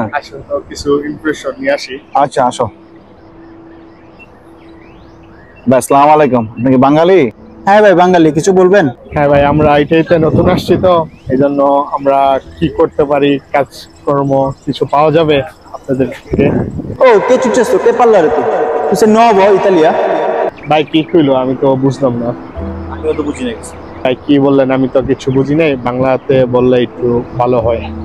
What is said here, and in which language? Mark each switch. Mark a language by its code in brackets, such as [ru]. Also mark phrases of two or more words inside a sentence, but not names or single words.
[bn] আসেন তো কিছু ইমপ্রেশন নিয়ে আসি। আচ্ছা, আসো ভাই। [ar] السلام عليكم. [bn] আপনি কি বাঙালি? হ্যাঁ ভাই, বাঙালি। কিছু বলবেন? হ্যাঁ ভাই, আমরা আইটিআইতে নতুন আসছি, তো এই জন্য আমরা কি করতে পারি, কাজকর্ম কিছু পাওয়া যাবে আপনাদের থেকে? [it] Oh, che è successo? Che parlare tu? Tu sei nuovo in Italia? [bn] ভাই কি কইলো আমি তো বুঝলাম না। আমিও তো বুঝি না কিছু। ভাই কি বললেন আমি তো কিছু বুঝি নাই, বাংলাতে বললে একটু ভালো হয়।